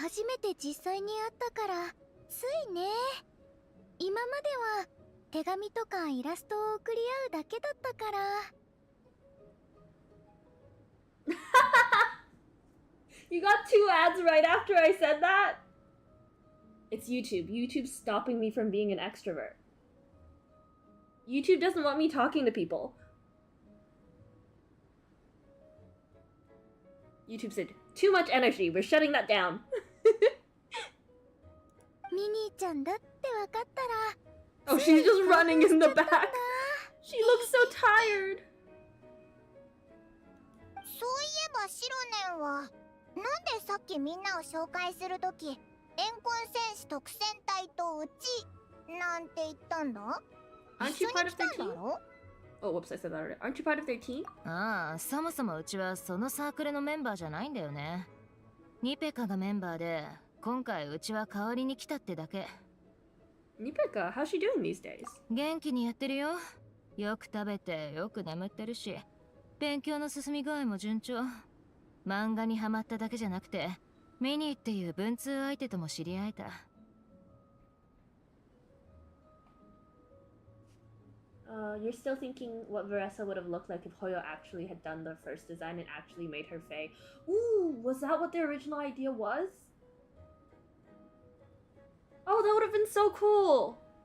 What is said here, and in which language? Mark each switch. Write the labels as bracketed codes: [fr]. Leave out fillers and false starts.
[ja] 初めて実際に会ったからついね。今までは手紙とかイラストを送り合うだけだったから。 [en] You got 2 ads right after I said that? It's YouTube. YouTube's stopping me from being an extrovert. YouTube doesn't want me talking to people. YouTube said, too much energy. We're shutting that down. [ja] ミニーちゃんだってわかったら。 [en] Oh, she's just running in the back. She looks so tired. [ja] そういえばシロネンはなんでさっきみんなを紹介するとき、怨魂戦士特戦隊とうちなんて言ったんだ？ [en] their [ja] んだ [en] team? [ja] ろ？ [en] Oh, whoops, I said that already. Aren't you part of their team? [ja] ああ、そもそもうちはそのサークルのメンバーじゃないんだよね。ニペカがメンバーで、今回うちは代わりに来たってだけ。 [en] Nipeka, how's she doing these days? [ja] 元気にやってるよ。よく食べてよく眠ってるし、勉強の進み具合も順調。漫画にハマっただけじゃなくて、ミニーっていう文通相手とも知り合えた。 [en] You're still thinking what Veressa would have looked like if Hoyo actually had done the first design and actually made her Fae. Ooh, was that what the original idea was? Oh, that would have been so cool!